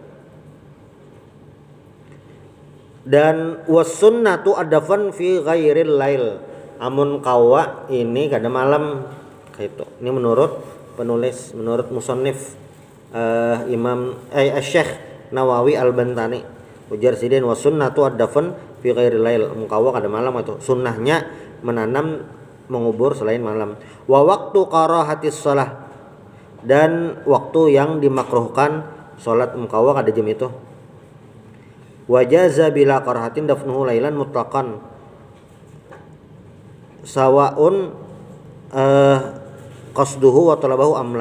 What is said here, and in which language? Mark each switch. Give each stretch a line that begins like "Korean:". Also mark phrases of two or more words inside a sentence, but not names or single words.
Arabic: Dan والسنة الدفن في غير الليل.
Banjar: Amun kawa ini kada malam, Itu ini menurut penulis, menurut musannif Imam Syekh Nawawi Al-Bantani. Ujar sidin
Arabic: والسنة الدفن في غير ليل,
Banjar: mengkawa kada malam itu sunnahnya menanam mengubur selain malam.
Arabic: ووقت كراهة الصلاة,
Banjar: dan waktu yang dimakruhkan salat mengkawa kada jam itu.
Arabic: وجاز بلا كراهة دفنه ليلا مطلقا سواء قصده وطلبه أم لا.